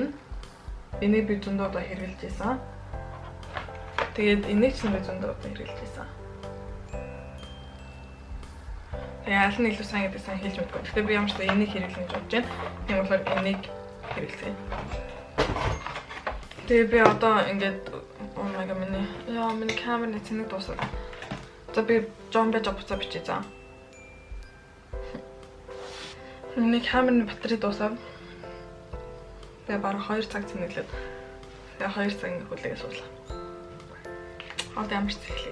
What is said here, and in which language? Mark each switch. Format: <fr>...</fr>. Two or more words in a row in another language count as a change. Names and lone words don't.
<mn>Энийг би зөндөө удаа хэрэглэж байсан. Тэгээд энийг ч би зөндөө удаа хэрэглэж байсан. Аль нь илүү сайн гэдэг сайн хэлж мэдгүй. Гэхдээ би ямар ч энийг хэрэглэх гэж бодож байна. Тийм болохоор энийг хэрэглэе. Тэгээ би одоо ингээд</mn> <en>oh my god</en> <mn>миний камерны цэник дуусаад. За би John Bach буцаа бичээ за. Миний камерны батарей дуусаад. Би баруун 2 цаг цэнэглээд. Тэгээ 2 цагийн хүлээгээс суулаа. Одоо ямар ч хэлээ.</mn>